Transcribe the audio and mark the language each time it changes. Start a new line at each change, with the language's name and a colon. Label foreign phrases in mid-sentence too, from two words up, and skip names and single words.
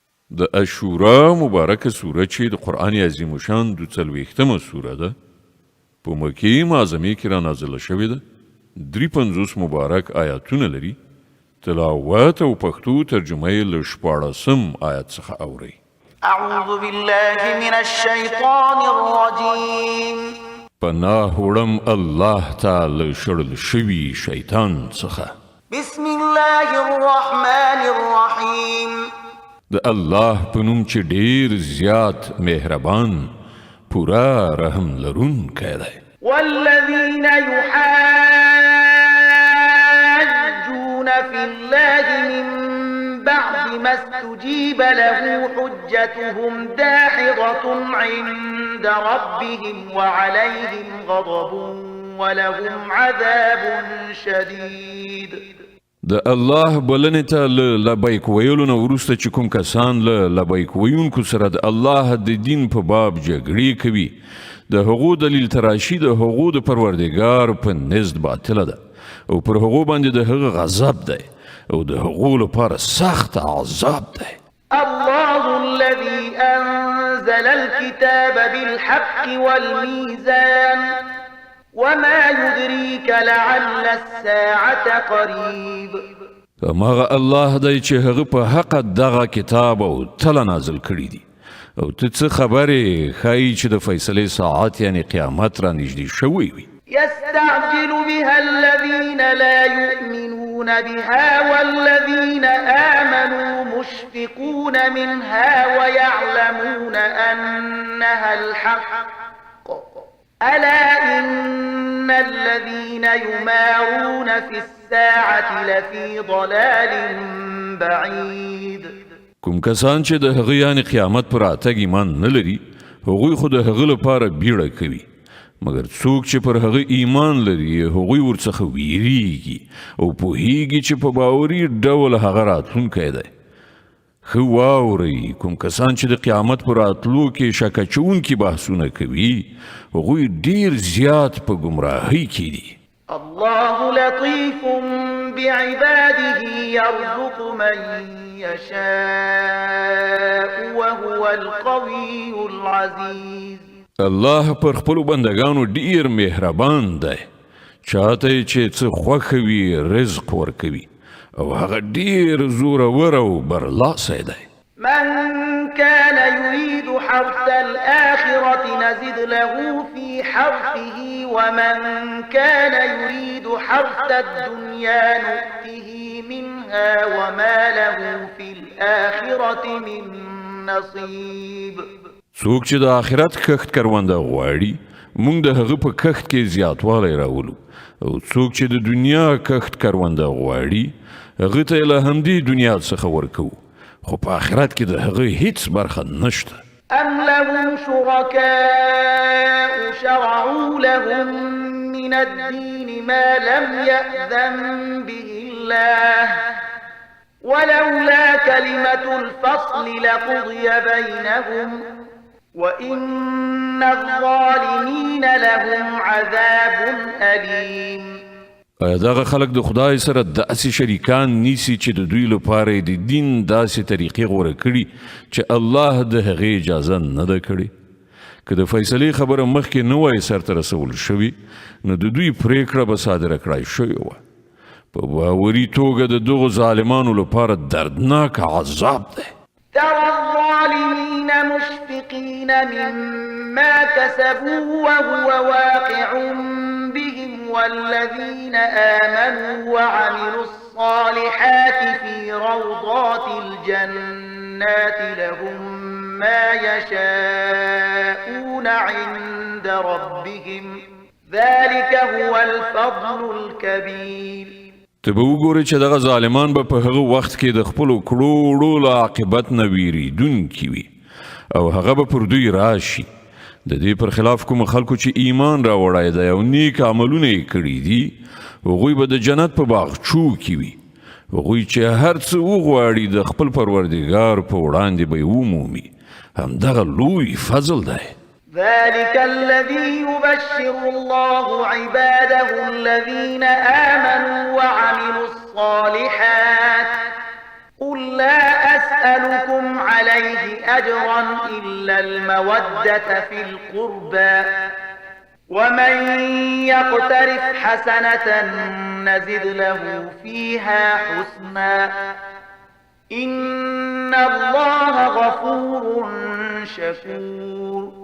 Pashto: د اشورا مبارکه سوره چې د قرآن عظیم شان 42مه سوره ده په مکې معظمې کې را نازله شوې ده. 53 مبارک آیاتونه لري. تلاوت او پښتو ترجمه یې له 14 آیت څخه اورئ.
Arabic: اعوذ بالله من الشیطان الرجیم.
Pashto: پناه وړم الله تعالی شړل شوي شیطان څخه.
Arabic: بسم الله الرحمن الرحیم.
Pashto: د الله په نوم چې ډیر زیات مهربان پورا رحم لرونکی دی.
Arabic: والذین یحاجون فی الله من بعد ما استجیب له حجتهم داحضة عند ربهم وعليهم غضب ولهم عذاب شدید.
Pashto: د الله بلنې ته له لبیک ویلو نه وروسته چې کوم کسان له لبیک ویونکو سره د الله د دین په باب جګړې کوي، د هغو دلیل تراشي د هغو د پروردګار په نزد باطله ده او پر هغو باندې د هغه غضب دی او د هغو لپاره سخت عذاب دی.
Arabic: الله الذي أنزل الكتاب بالحق والميزان وما يدريك لعل الساعة قريب.
Pashto: هماغه الله دی چې هغه په حق دغه کتاب او تله نازل کړی دی او ته څه خبرې ښایي چې د فیصلې ساعت یعنی قیامت را نږدې شوی وي.
Arabic: يستعجل بها الذين لا يؤمنون بها والذين آمنوا مشفقون منها ويعلمون أنها الحق ألا إن الذين يمارون في الساعة لفي ضلال بعيد.
Pashto: کوم کسان چې د هغه یعنی قیامت پر راتګ ایمان نه لري هغوی خو د هغه لپاره بیړه کوي، مګر څوک چې پر هغه ایمان لري هغوی ورڅخه ویریږي او پوهیږي چې په باوري ډول هغه راتلونکی دی. ښه واورئ، کوم کسان چې د قیامت پر راتلو کې شک اچوونکي بحثونه کوي هغوی ډیر زیات په ګمراهۍ کې دي.
Arabic: الله لطيف بعباده يرزق من يشاء وهو القوي العزيز.
Pashto: الله پر خپلو بندگانو ډیر مهربان دی، چاته چې څه خوښه وي رزق ورکوي او هغه ډیر زورور او برلاسی دی.
Arabic: من كان يريد حرث الآخرة نزد له في حرثه ومن كان يريد حرث الدنيا نؤته منها وما له في الآخرة من نصيب.
Pashto: څوک چې د آخرت کښت کرونده غواړي موږ د هغه په کښت کې زیاتوالی راولو او څوک چې د دنیا کښت کرونده غواړي هغه ته له همدې دنیا څخه ورکوو، خو په آخرت کې د هغه هیڅ برخه نشته.
Arabic: أم لهم شركاء شرعوا لهم من الدين ما لم يأذن به الله ولولا كلمة الفصل لقضي بينهم وإن الظالمين لهم عذاب أليم.
Pashto: آیا دغه خلک د خدای سره داسې شریکان نیسي چې د دوی لپاره د دین داسې طریقې غوره کړي چې الله د هغې اجازه نه ده کړې؟ که د فیصلې خبره مخکې نه وای سرته رسول شوي نو د دوی پریکړه به صادره کړای شوې وه. په باوري توګه د دغو ظالمانو لپاره دردناک عذاب دی.
Arabic: ترى الظالمين مشفقين مما كسبوا وهو واقع بهم والذين آمنوا وعملوا الصالحات في روضات الجنات لهم ما يشاءون عند ربهم ذلك هو الفضل الكبير.
Pashto: ته به وګورې چې دغه ظالمان به په هغه وخت کې د خپلو کړو وړو له عاقبت نه ویریدونکي وي او هغه به پر دوی راشي. د دې پر خلاف کوم خلکو چې ایمان راوړی دی او نیک عملونه یې کړي دي هغوی به د جنت په باغچو کې وي. هغوی چې هر څه وغواړي د خپل پروردګار په وړاندې به یې ومومي. همدغه لوی فضل دی.
Arabic: ذلك الذي يبشر الله عباده الذين آمنوا وعملوا الصالحات قل لا أسألكم عليه أجرا إلا المودة في القربى ومن يقترف حسنة نزد له فيها حسنا إن الله غفور شكور.